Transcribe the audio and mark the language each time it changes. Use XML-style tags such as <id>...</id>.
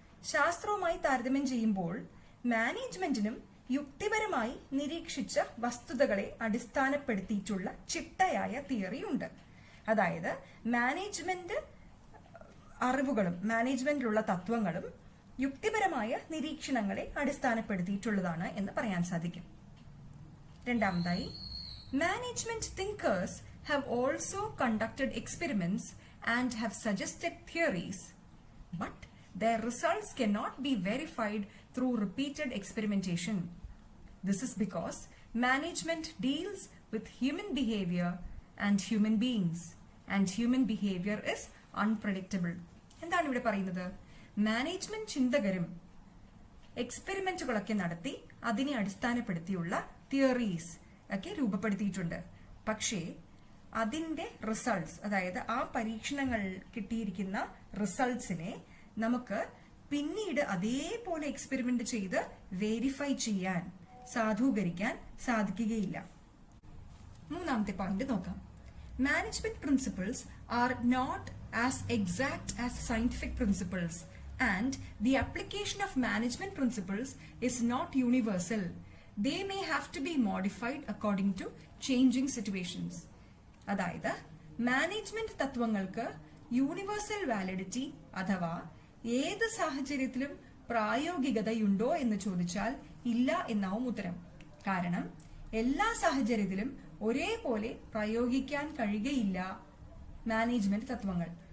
<ml>ശാസ്ത്രവുമായി താരതമ്യം ചെയ്യുമ്പോൾ മാനേജ്മെന്റിനും യുക്തിപരമായി നിരീക്ഷിച്ച വസ്തുതകളെ അടിസ്ഥാനപ്പെടുത്തിയിട്ടുള്ള ചിട്ടയായ തിയറി ഉണ്ട്. അതായത് മാനേജ്മെന്റ് അറിവുകളും മാനേജ്മെന്റിലുള്ള തത്വങ്ങളും യുക്തിപരമായ നിരീക്ഷണങ്ങളെ അടിസ്ഥാനപ്പെടുത്തിയിട്ടുള്ളതാണ് എന്ന് പറയാൻ സാധിക്കും. രണ്ടാമതായി,</ml> <en>management thinkers have also conducted experiments and have suggested theories, but their results cannot be verified through repeated experimentation. This is because management deals with human behavior and human beings, and human behavior is unpredictable.</en> <ml>എന്താണ് ഇവിടെ പറയുന്നത്? Management ചിന്തകരും എക്സ്പെരിമെന്റുകളൊക്കെ നടത്തി അതിനെ അടിസ്ഥാനപ്പെടുത്തിയുള്ള theories ഒക്കെ രൂപപ്പെടുത്തിയിട്ടുണ്ട്. പക്ഷേ അതിന്റെ results, അതായത് ആ പരീക്ഷണങ്ങൾ കിട്ടിയിരിക്കുന്ന റിസൾട്ട്സിനെ നമുക്ക് പിന്നീട് അതേപോലെ എക്സ്പെരിമെന്റ് ചെയ്ത് വെരിഫൈ ചെയ്യാൻ, സാധൂകരിക്കാൻ സാധിക്കുകയില്ല. മൂന്നാമത്തെ പോയിന്റ് നോക്കാം.</ml> <en>Management principles are not as exact as scientific principles and the application of management principles is not universal. They may have to be modified according to changing situations.</en> <ml>അതായത് management തത്വങ്ങൾക്ക് universal validity അഥവാ ഏത് സാഹചര്യത്തിലും പ്രായോഗികതയുണ്ടോ എന്ന് ചോദിച്ചാൽ ഇല്ല എന്നാവും ഉത്തരം. കാരണം എല്ലാ സാഹചര്യത്തിലും ഒരേപോലെ പ്രയോഗിക്കാൻ കഴിയുകയില്ല മാനേജ്മെന്റ് തത്വങ്ങൾ.</ml>